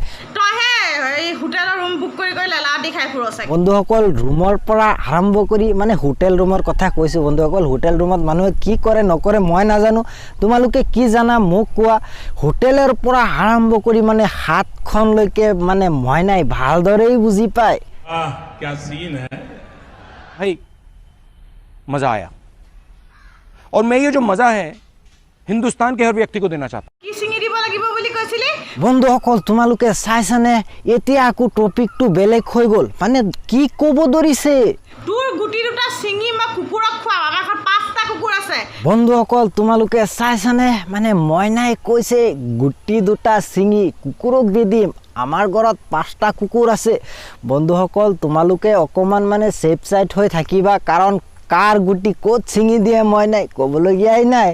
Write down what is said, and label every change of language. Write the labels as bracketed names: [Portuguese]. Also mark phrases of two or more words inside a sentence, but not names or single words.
[Assamese] তইহে এই হোটেলৰ ৰুম বুক কৰি কৰি লেলাৱতি খাই ফুৰ চাগে বন্ধুসকল ৰুমৰ পৰা আৰম্ভ কৰি মানে হোটেল ৰুমৰ কথা কৈছোঁ বন্ধুসকল হোটেল ৰুমত মানুহে কি কৰে নকৰে মই নাজানো তোমালোকে কি জানা মোক কোৱা হোটেলৰ পৰা আৰম্ভ কৰি মানে হাতখনলৈকে মানে মই নাই ভালদৰেই বুজি পায় [Hindi] क्या सीन है भाई मज़ा आया और मैं ये जो मज़ा है हिंदुस्तान के हर व्यक्ति को देना चाहता हूँ [Assamese] কি চিঙি দিব লাগিব বুলি কৈছিলি বন্ধুসকল তোমালোকে চাইছানে এতিয়া আকৌ টপিকটো বেলেগ হৈ গ'ল মানে কি ক'ব ধৰিছে তোৰ গুটি দুটা চিঙি মই কুকুৰক খুৱাম আমাৰ ঘৰত 5টা কুকুৰ আছে বন্ধুসকল তোমালোকে চাইছানে মানে মইনাই কৈছে গুটি দুটা চিঙি কুকুৰক দি দিম আমাৰ ঘৰত 5টা কুকুৰ আছে বন্ধুসকল তোমালোকে অকণমান মানে ছেফ চাইড হৈ থাকিবা কাৰণ কাৰ গুটি ক'ত ছিঙি দিয়ে মইনাই ক'বলগীয়াই নাই